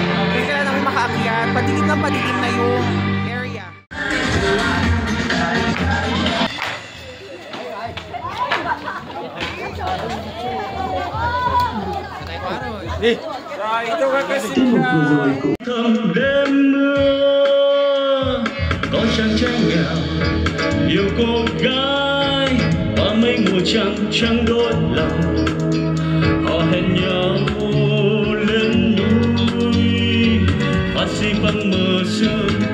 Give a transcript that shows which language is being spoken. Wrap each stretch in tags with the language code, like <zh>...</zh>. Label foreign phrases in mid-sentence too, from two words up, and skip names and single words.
<tl>Kasi kailangan namin makaakyat. Padilim na yung area. Ito ka kasi na</tl> <vi>có chàng trai nghèo yêu cô gái và mấy mùa trăng đốt lòng họ hẹn nhau lên núi và xin bằng mơ xưa</vi>